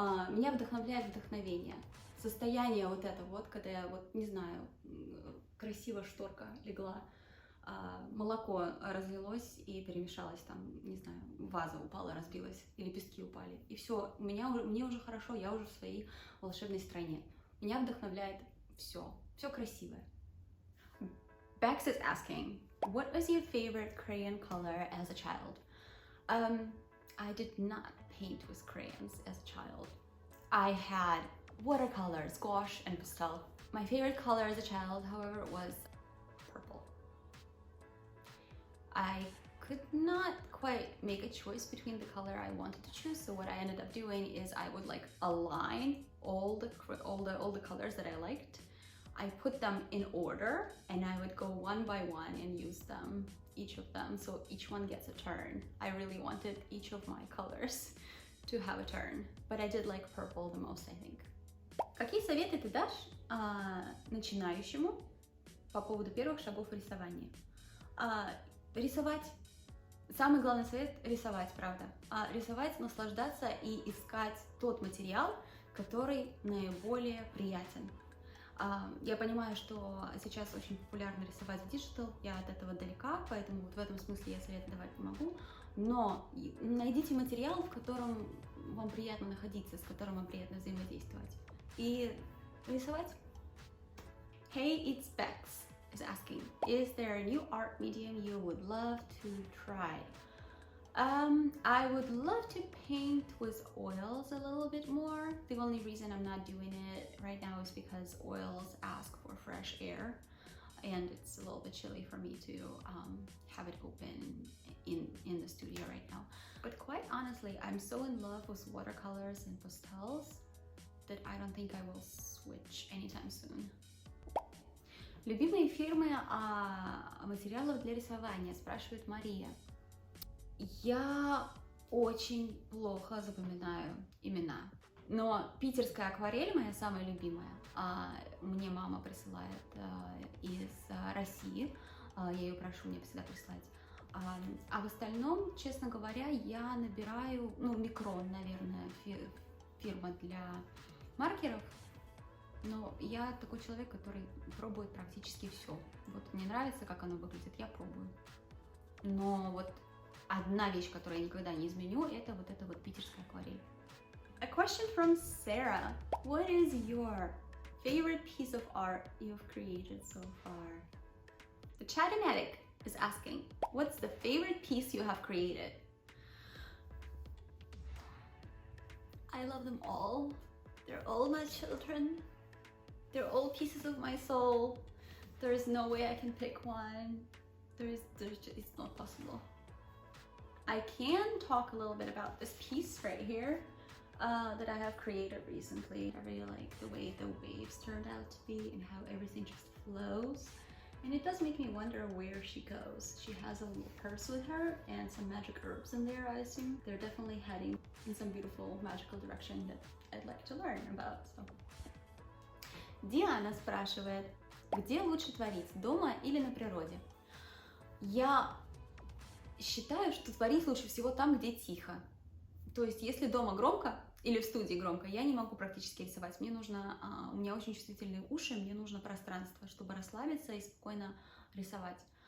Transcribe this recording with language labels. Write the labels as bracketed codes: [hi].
[ru] Меня вдохновляет вдохновение. Состояние вот это вот, когда я вот, не знаю, красиво шторка легла, молоко разлилось и перемешалось там, не знаю, ваза упала, разбилась, и лепестки упали. И все, мне уже хорошо, я уже в своей волшебной стране. Меня вдохновляет все красивое. [en] Bex is asking, what was your favorite crayon color as a child? I did not paint with crayons as a child. I had watercolors, gouache, and pastel. My favorite color as a child, however, was purple. I could not quite make a choice between the color I wanted to choose, so what I ended up doing is I would like align all the colors that I liked. I put them in order, and I would go one by one and use them, each of them, so each one gets a turn. I really wanted each of my colors to have a turn, but I did like purple the most, I think. [ru] Какие советы ты дашь начинающему по поводу первых шагов в рисовании? Рисовать. Самый главный совет – рисовать, правда. Рисовать, наслаждаться и искать тот материал, который наиболее приятен. Я понимаю, что сейчас очень популярно рисовать в диджитал, я от этого далека, поэтому вот в этом смысле я совет давать не могу. Но найдите материал, в котором вам приятно находиться, с которым вам приятно взаимодействовать. И рисовать. [en] Hey, it's Bex is asking, is there a new art medium you would love to try? I would love to paint with oils a little bit more. The only reason I'm not doing it right now is because oils ask for fresh air, and it's a little bit chilly for me to have it open in the studio right now. But quite honestly, I'm so in love with watercolors and pastels that I don't think I will switch anytime soon. [ru] Любимые фирмы материалов для рисования, спрашивает Мария. Я очень плохо запоминаю имена, но питерская акварель моя самая любимая. Мне мама присылает из России, я ее прошу мне всегда прислать. А в остальном, честно говоря, я набираю, Микрон, наверное, фирма для маркеров. Но я такой человек, который пробует практически все. Вот мне нравится, как оно выглядит, я пробую. Но вот одна вещь, которую я никогда не изменю, это вот питерская акварель. [en] A question from Sarah. What is your favorite piece of art you've created so far? The Chatinatic is asking, what's the favorite piece you have created? I love them all. They're all my children. They're all pieces of my soul. There is no way I can pick one. It's not possible. I can talk a little bit about this piece right here that I have created recently. I really like the way the waves turned out to be and how everything just flows. And it does make me wonder where she goes. She has a little purse with her and some magic herbs in there, I assume. They're definitely heading in some beautiful magical direction that I'd like to learn about. So. [ru] Диана спрашивает, где лучше творить, дома или на природе? Я считаю, что творить лучше всего там, где тихо. То есть, если дома громко или в студии громко, я не могу практически рисовать. Мне нужно, у меня очень чувствительные уши, мне нужно пространство, чтобы расслабиться и спокойно рисовать.